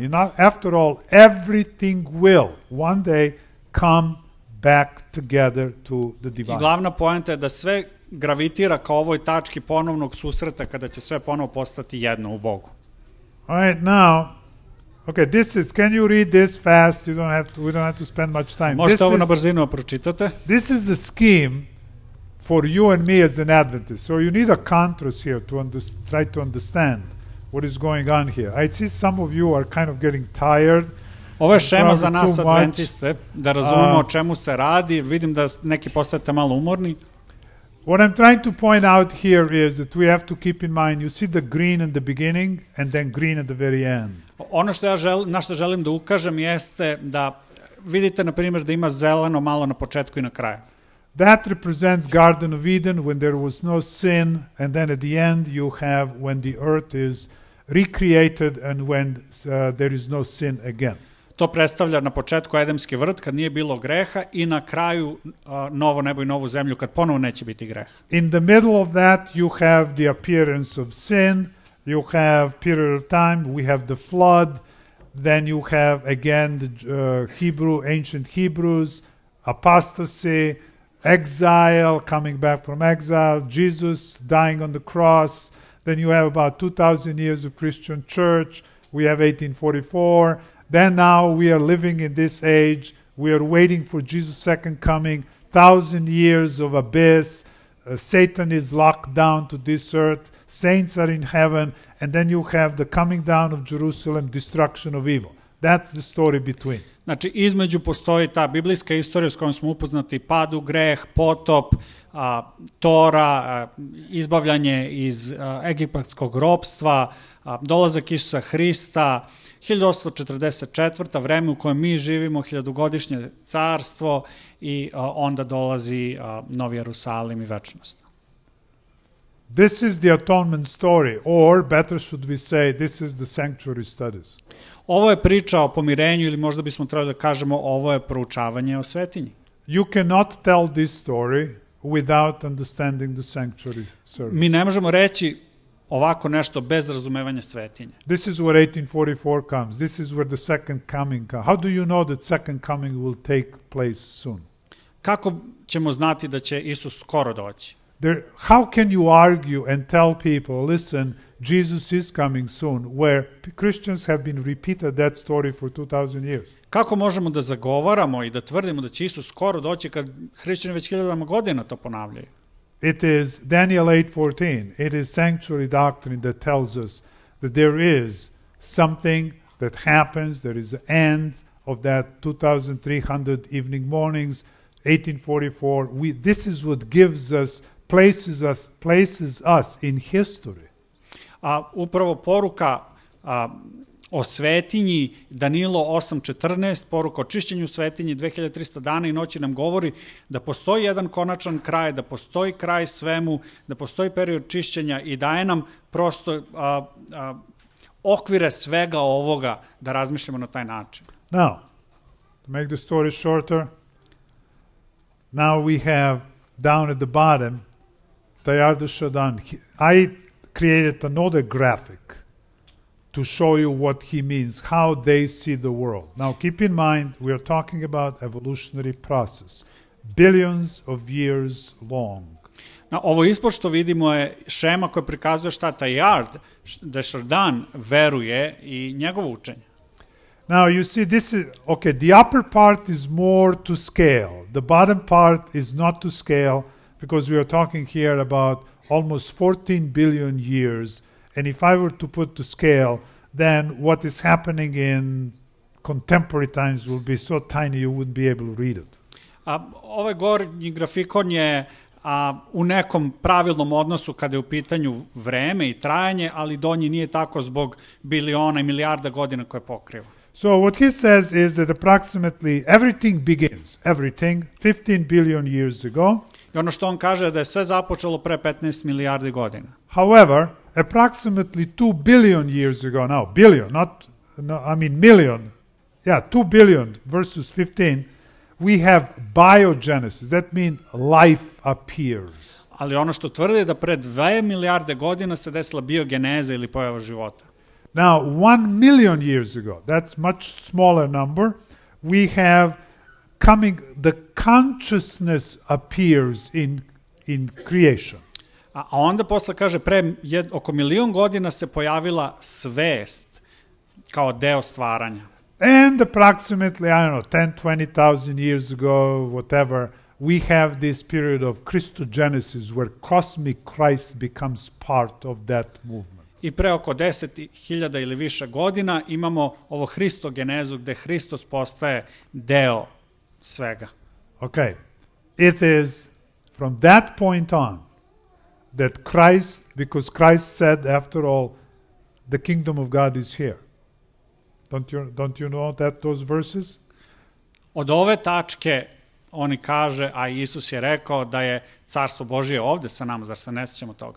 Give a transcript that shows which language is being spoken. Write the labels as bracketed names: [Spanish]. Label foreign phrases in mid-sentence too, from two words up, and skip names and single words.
[English] You know, after all, everything will one day come back together to the divine. [Serbian] I glavna poenta je da sve gravitira ka ovoj tački ponovnog susreta kada će sve ponovo postati jedno u Bogu. [English] All right, now, okay, can you read this fast? We don't have to spend much time. [Serbian] Možete ovo na brzinu pročitate. [English] This is the scheme for you and me as an Adventist. So you need a contrast here to try to understand what is going on here. I see some of you are kind of getting tired. [Serbian] Ovo je šema za nas adventiste, da razumemo o čemu se radi. Vidim da neki postajete malo umorni. [English] What I'm trying to point out here is that we have to keep in mind, you see the green in the beginning and then green at the very end. [Serbian] Ono na što želim da ukažem jeste da vidite, na primjer, da ima zeleno malo na početku i na kraju. [English] That represents Garden of Eden when there was no sin, and then at the end you have when the earth is recreated and when there is no sin again. [Serbian] To predstavlja na početku Edemski vrt kad nije bilo greha i na kraju novo nebo i novu zemlju kad ponovo neće biti greha. [English] In the middle of that you have the appearance of sin, you have period of time, we have the flood, then you have again the ancient Hebrews, apostasy, exile, coming back from exile, Jesus dying on the cross, then you have about 2,000 years of Christian church, we have 1844, then now we are living in this age, we are waiting for Jesus' second coming, 1,000 years of abyss, Satan is locked down to this earth, saints are in heaven, and then you have the coming down of Jerusalem, destruction of evil. That's the story between. [Serbian] Znači, između postoji ta biblijska istorija s kojom smo upoznati, pad u greh, potop, Tora, izbavljanje iz egipatskog ropstva, dolazak Isusa Hrista, 1844. vreme u kojem mi živimo, 1000-godišnje carstvo i onda dolazi Novi Jerusalim i večnost. [English] This is the atonement story, or better should we say, this is the sanctuary studies. [Serbian] Ovo je priča o pomirenju ili možda bismo trebali da kažemo ovo je proučavanje o svetinji. [English] You cannot tell this story without understanding the sanctuary service. [Serbian] Mi ne možemo reći ovako nešto bez razumevanja svetinje. [English] This is where 1844 comes. This is where the second coming comes. How do you know that second coming will take place soon? [Serbian] Kako ćemo znati da će Isus skoro doći? [English] How can you argue and tell people, listen, Jesus is coming soon, where Christians have been repeated that story for 2000 years? [Serbian] Kako možemo da zagovaramo i da tvrdimo da će Isus skoro doći kad hrišćani već 1000 godina to ponavljaju? [English] It is Daniel 8:14. It is sanctuary doctrine that tells us that there is something that happens, there is an end of that 2300 evening mornings, 1844. This is what gives us, places us in history. [Serbian] Upravo poruka o svetinji, Danilo 8.14, poruka o čišćenju svetinji, 2300 dana i noći nam govori da postoji jedan konačan kraj, da postoji kraj svemu, da postoji period čišćenja i daje nam prosto okvire svega ovoga da razmišljamo na taj način. [English] Now, to make the story shorter, now we have down at the bottom, Teilhard Shaddam. I created another graphic to show you what he means, how they see the world. Now, keep in mind, we are talking about evolutionary process, billions of years long. [Serbian] Ovo ispod što vidimo je šema koja prikazuje šta Teilhard Shaddam veruje i njegovo učenje. [English] Now, you see, this is, okay, the upper part is more to scale. The bottom part is not to scale because we are talking here about almost 14 billion years. And if I were to put to scale, then what is happening in contemporary times will be so tiny you wouldn't be able to read it. [Serbian] Ovaj gornji grafikon je u nekom pravilnom odnosu kada je u pitanju vreme i trajanje, ali donji nije tako zbog biliona i milijarda godina koje pokriva. [English] So what he says is that approximately everything begins, 15 billion years ago. [Serbian] I ono što on kaže je da je sve započelo pre 15 milijardi godina. [English] However, approximately 2 billion years ago, now billion, million, 2 billion versus 15, we have biogenesis. That means life appears. [Serbian] Ali ono što tvrdi da pre 2 milijarde godina se desila biogeneza ili pojava života. [English] Now, 1 million years ago, that's much smaller number, we have the consciousness appears in creation. [Serbian] A onda posle kaže, oko 1.000.000 godina se pojavila svest kao deo stvaranja. [English] And approximately, I don't know, 10, 20,000 years ago, whatever, we have this period of Christogenesis where cosmic Christ becomes part of that movement. [Serbian] I pre oko 10.000 ili više godina imamo ovo hristogenezu gde Hristos postaje deo svega. [English] Okay. It is from that point on that Christ, because Christ said, after all, the kingdom of God is here. Don't you know those verses? [Serbian] Od ove tačke oni kaže, a Isus je rekao da je carstvo Božije ovde sa nama, zar se ne sjećamo toga?